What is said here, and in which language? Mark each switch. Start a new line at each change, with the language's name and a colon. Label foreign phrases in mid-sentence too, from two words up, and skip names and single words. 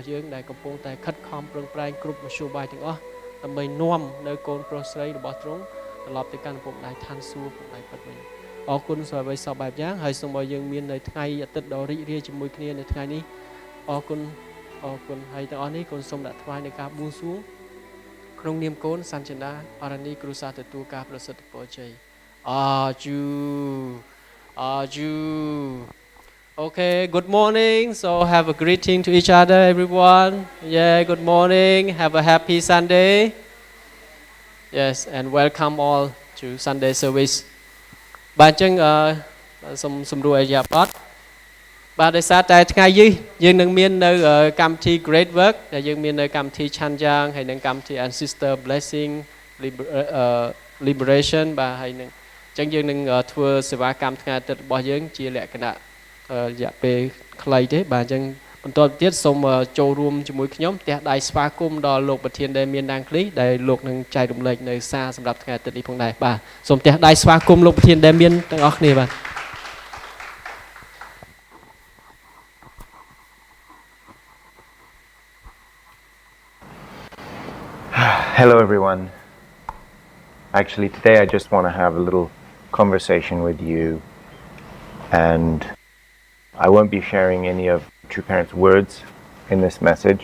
Khmer: យើងដែលកំពុងតែខិតខំប្រឹងប្រែងគ្រប់មធ្យោបាយទាំងអស់ដើម្បីនាំនៅកូនប្រុសស្រីរបស់ទ្រង់ត្រឡប់ទៅកាន់ពុកម្ដាយឋានសួគ៌ពុកម្ដាយពិតវិញអរគុណសម្រាប់អ្វីសពបែបយ៉ាងហើយសូមឲ្យយើងមាននៅថ្ងៃអាទិត្យដ៏រីករាយជាមួយគ្នានៅថ្ងៃនេះអរគុណហើយទាំងអស់នេះកូនសូមដាក់ថ្វាយនៃការបួងសួងក្នុងនាមកូនសាន់ចិន្តាអរនីគ្រូសាទទួលការប្រសិទ្ធពរជ័យ Arju.
English: Okay, good morning. So have a greeting to each other, everyone. Yeah, good morning. Have a happy Sunday. Yes, and welcome all to Sunday service.
Khmer: បាទអញ្ចឹងសូមរួចអាយ៉ាបតបាទដោយសារតែថ្ងៃនេះយើងនឹងមាននៅកម្មវិធី Great Work ដែលយើងមាននៅកម្មវិ ធី Chanjang ហើយនិងកម្មវិធី And Sister Blessing Liberation បាទហើយនឹងអញ្ចឹងយើងនឹងធ្វើសេវាកម្មថ្ងៃអាទិត្យរបស់យើងជាលក្ខណៈរយៈពេលខ្លីទេបាទអញ្ចឹងបន្តទៀតសូមចូលរួមជាមួយខ្ញុំផ្ទះដៃស្វាគមន៍ដល់លោកប្រធានដែលមានដាងគ្លីដែលលោកនឹងចែករំលែកនៅសារសម្រាប់ថ្ងៃអាទិត្យនេះផងដែរបាទសូមផ្ទះដៃស្វាគមន៍លោកប្រធានដែលមានទាំងអស់គ្នាបាទ
English: Hello everyone. Actually today I just want to have a little conversation with you, and I won't be sharing any of True Parents' words in this message.